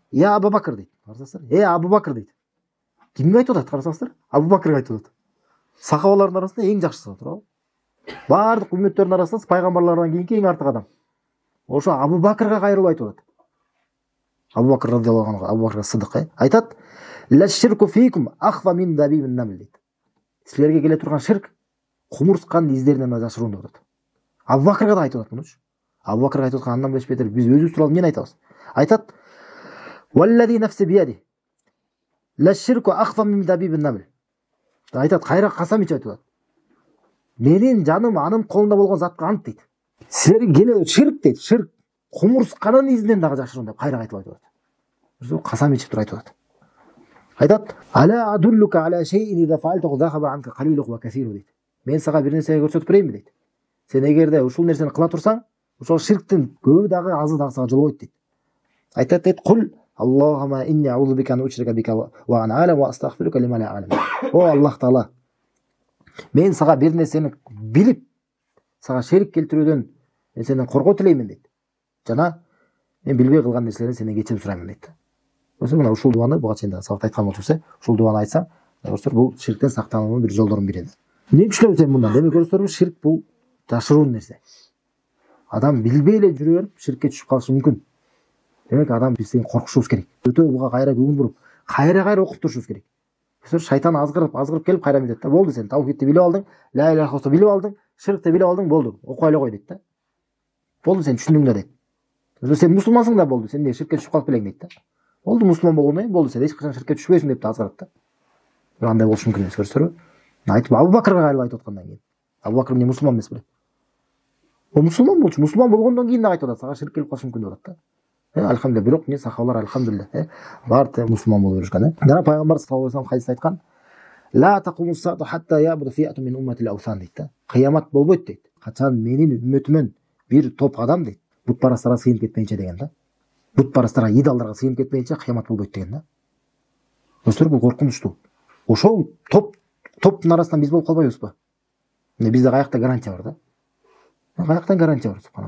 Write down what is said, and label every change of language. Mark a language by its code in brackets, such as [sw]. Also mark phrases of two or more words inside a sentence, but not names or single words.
[ky] Я Абу Бакр дейт. Карасаңыздар, Абу Бакр дейт. Кимге айтып атат? Карасаңыздар, Абу Бакрга айтып атат. Сахабалардын арасында эң жакшысы, туура? Бардык үммөттөрдүн арасында пайгамбарлардан кийинки эң артык адам. Ошо Абу Бакрга кайрылып айтып атат. Абу Бакр [ar] رضي الله عنه, [ky] Абу Бакр Сыдык айтат: [ar] "للشرك فيكم أخفى من دبيب النمل" дейт. [ky] Силерге келе турган ширк кумурсканын издеринен да жашыруун деп атат. Абу Бакрга да айтып атат мунучу. Абу Бакрга айтып аткан андан беш бетер биз өзүбүз тууралуу эмнени айтабыз? [ar] Айтат: "والذي نفسي بيده للشرك أخفى من دبيب النمل". [ky] Айтат, кайра касам ичип айтып атат. Менин жаным анын колунда болгон затка ант дейт. Силерге келе ширк дейт, ширк кумурсканын изинен дагы жашыруун деп кайра айтып атат. Касам ичип туруп айтып атат. [ar] Айтат: "ألا أدلك على شيء إذا فعلته ذهب عنك قليله وكثيره" дейт. [ky] Мен сага бир нерсени көрсөтүп берейинби дейт. Сен эгерде ушул нерсени кыла турсаң, ошол ширктин көбү дагы азы дагы сага жолбойт дейт. Айтат дейт: [ar] "قل اللهم إني أعوذ بك أن أشرك بك وأنا أعلم وأستغفرك لما لا أعلم". [ky] О Аллах Таала, мен сага бир нерсени билип, сага шерик келтирүүдөн мен сенден коргоо тилеймин дейт. Жана мен билбей кылган нерселерден сенден кечирим сурайм дейт. Мына ушул дуаны буга чейин да сабакта айткан болчубуз, ушул дуаны айтсаң, бул ширктен сактануунун бир жолдорунун бири. Эмне түшүнөбүз эми мындан? Демек көрүңүздөрбү, ширк бул жашыруун нерсе. Адам билбей эле жүрө берип ширкке түшүп калышы мүмкүн. Демек адам бизден коркушубуз керек. Өтө буга кайра көңүл буруп, кайра окуп турушубуз керек. Шайтан азгырып келип кайра айтат да, болду сен таухидти билип алдың, [ar] لا إله إلا الله [ky] билип алдың, ширкти билип алдың, болду. Окуй эле кой дейт да. Болду, сен түшүндүң да дейт. Сен мусулмансың да, болду, сен эмне ширкке түшүп калып белең дейт да. Болду, мусулман болгондон кийин болду, сен эч качан ширкке түшпөйсүң деп да азгырат да. Андай болушу мүмкүн эмес, көрсөтөрбү? Айтып Абу Бакрга кайрылып айтып аткандан кийин. Абу Бакр эмне мусулман эмес беле? О мусулман болчу, мусулман болгондон кийин да айтып атат, сага ширк келип калышы мүмкүн деп атат да. Алхамдулилlah, бирок эмне сахабалар алхамдулилlah, баары мусулман болуп жүрүшкөн. Жана пайгамбар [ar] صلى الله عليه وسلم [ky] хадисте айткан: [ar] "لا تقوم الساعة حتى يعبد فئام من أمتي الأوثان" [ky] дейт да. Кыямат болбойт дейт. Качан менин үммөтүмөн бир топ адам дейт, бутпарастарга сыйынып кетмейинче деген да. Бутпарастарга, идалдарга сыйынып кетмейинче кыямат болбойт деген да. Достор, бул коркунучтуу. Ошол топтун арасынан биз болуп калбайбызбы? Бизде каякта гарантия бар да. Каяктан гарантия бар, субханалла.